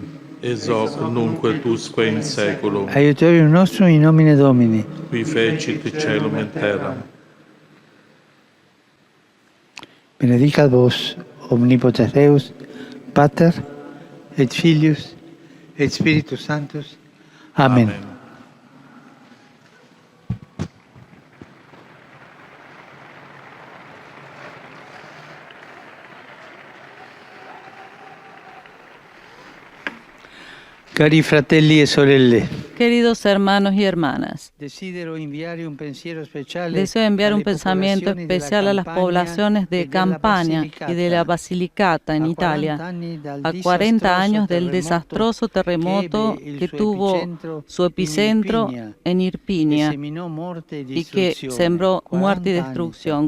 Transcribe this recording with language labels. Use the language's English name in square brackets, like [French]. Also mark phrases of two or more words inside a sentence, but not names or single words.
[Latin] Ex hoc nunc et usque in saeculum. Aiuterium nostrum in nomine Domini. Qui fecit caelum et terram. benedicat vos omnipotens Deus, Pater et Filius et Spiritus Sanctus. Amén. [Italian] Cari fratelli e sorelle, [Spanish] Queridos hermanos y hermanas, deseo enviar un pensamiento especial a las poblaciones de Campania y de la Basilicata en Italia, a 40 años del desastroso terremoto que tuvo su epicentro en Irpinia y que sembró muerte y destrucción.